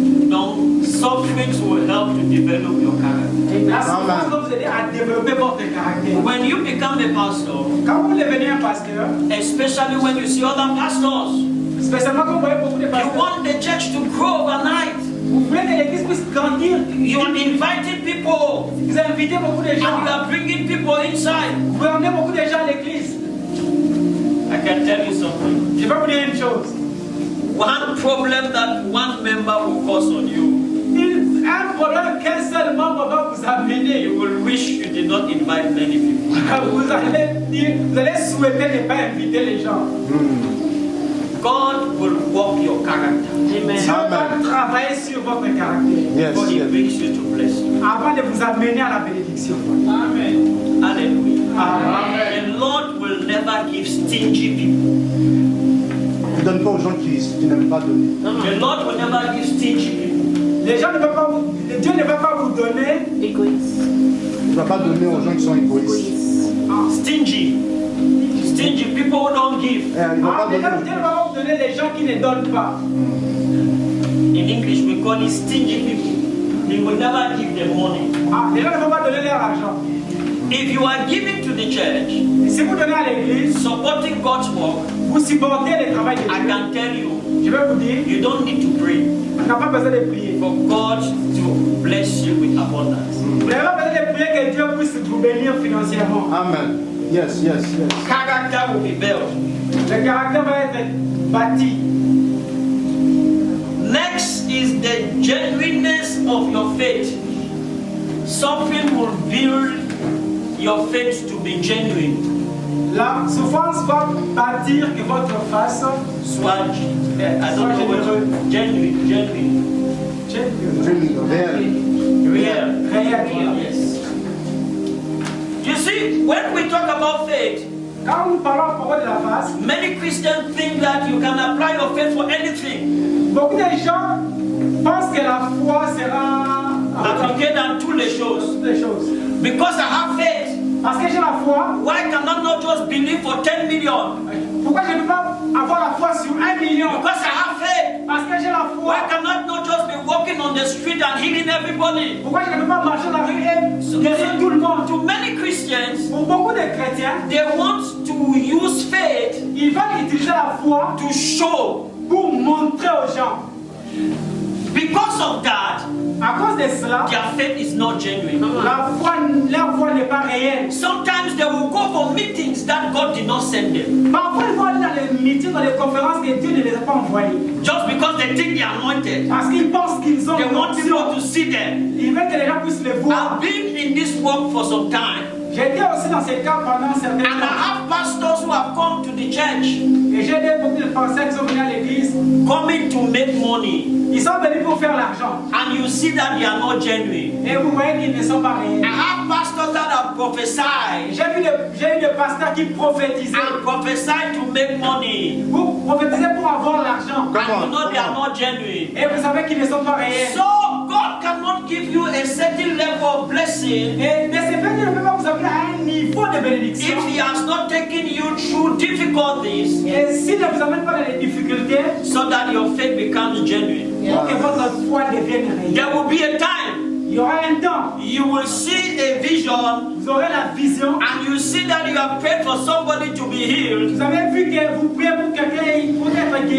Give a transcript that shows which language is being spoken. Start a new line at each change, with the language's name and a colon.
French: Donc,
English: sufferings will help to develop your character.
French: La souffrance va vous aider à développer votre caractère.
English: When you become a pastor,
French: Quand vous devenez un pasteur,
English: especially when you see other pastors,
French: spécialement quand vous voyez beaucoup de
English: you
French: pasteurs,
English: want the church to grow overnight.
French: vous voulez que l'église puisse grandir.
English: You are inviting people
French: Vous invitez beaucoup de
English: and
French: gens.
English: you are bringing people inside.
French: Vous pouvez emmener beaucoup de gens à l'église.
English: I can tell you something.
French: Je vais vous dire une chose.
English: One problem that one member will cause on you,
French: Un problème qu'un seul membre va vous amener.
English: you will wish you did not invite many people.
French: Vous allez souhaiter ne pas inviter les gens.
English: God will work your character
French: Dieu va travailler sur votre caractère
English: before He brings you to bless you.
French: avant de vous amener à la bénédiction. Amen. Hallelujah. Amen.
English: The Lord will never give stingy people.
French: Ne donne pas aux gens qui n'aiment pas donner.
English: The Lord will never give stingy people.
French: Les gens ne peuvent pas vous, Dieu ne va pas vous donner. Égoïste. Tu ne vas pas donner aux gens qui sont égoïstes.
English: Stingy. Stingy people who don't give.
French: Il ne va pas Dieu donner. ne va pas vous donner les gens qui ne donnent pas.
English: In English, we call it stingy people. They will never give them money.
French: Les gens ne vont pas donner leur argent.
English: If you are giving to the church,
French: Et si vous donnez à l'église,
English: supporting God's work,
French: vous supportez le travail de
English: I
French: Dieu.
English: can tell you,
French: Je vais vous dire,
English: you don't need to pray
French: on n'a pas besoin de prier.
English: for God to bless you with abundance.
French: Vous n'avez pas besoin de prier que Dieu puisse vous bénir financièrement.
English: Amen. Yes, yes, yes. Character will be built.
French: Le caractère va être bâti.
English: Next is the genuineness of your faith. Something will build your faith to be genuine.
French: La souffrance va bâtir que votre face Soit,
English: I don't know what genuine. Really, Real.
French: réelle.
English: Yes. You see, when we talk about faith,
French: Quand nous parlons à propos de la face,
English: many Christians think that you can apply your faith for anything.
French: beaucoup de gens pensent que la foi sera Appliqué dans toutes les choses. toutes les choses.
English: Because I have faith,
French: Parce que j'ai la foi,
English: why cannot not just believe for 10 million?
French: pourquoi je ne peux pas avoir la foi sur 1 million?
English: Because I have faith,
French: Parce que j'ai la foi.
English: why cannot not just be walking on the street and healing everybody?
French: Pourquoi je ne peux pas marcher dans la rue et guérir tout le monde?
English: To many Christians,
French: Pour beaucoup de chrétiens,
English: they want to use faith
French: ils veulent utiliser la foi
English: to show.
French: pour montrer aux gens.
English: Because of that,
French: À cause de cela,
English: their faith is not genuine.
French: leur foi n'est pas réelle.
English: Sometimes they will go for meetings that God did not send them.
French: Parfois, ils vont aller dans les meetings, dans les conférences que Dieu ne les a pas envoyées.
English: Just because they think they are anointed.
French: Parce qu'ils pensent qu'ils ont
English: They want
French: l'onction.
English: people to see them.
French: Ils veulent que les gens puissent les voir.
English: I've been in this work for some time.
French: J'étais aussi dans ces cas pendant un certain
English: And I
French: temps.
English: have pastors who have come to the church,
French: Et j'ai des beaucoup de pasteurs qui sont venus à l'église.
English: coming to make money.
French: Ils sont venus pour faire l'argent.
English: And you see that they are not genuine.
French: Et vous voyez qu'ils ne sont pas
English: I
French: réels.
English: have pastors that have prophesied
French: J'ai eu des pasteurs qui prophétisaient.
English: and prophesied to make money.
French: Vous prophétisez pour avoir l'argent.
English: And you know they are not genuine.
French: Et vous savez qu'ils ne sont pas réels.
English: So God cannot give you a certain level of blessing
French: Et de ce fait, Dieu ne peut pas vous amener à un niveau de bénédiction.
English: if He has not taken you through difficulties
French: Et s'il ne vous amène pas dans les difficultés,
English: so that your faith becomes genuine.
French: pour que votre foi devienne réelle.
English: There will be a time
French: Il y aura un temps,
English: you will see a vision
French: vous aurez la vision.
English: and you see that you have prayed for somebody to be healed.
French: Vous avez vu que vous priez pour quelqu'un pour être guéri.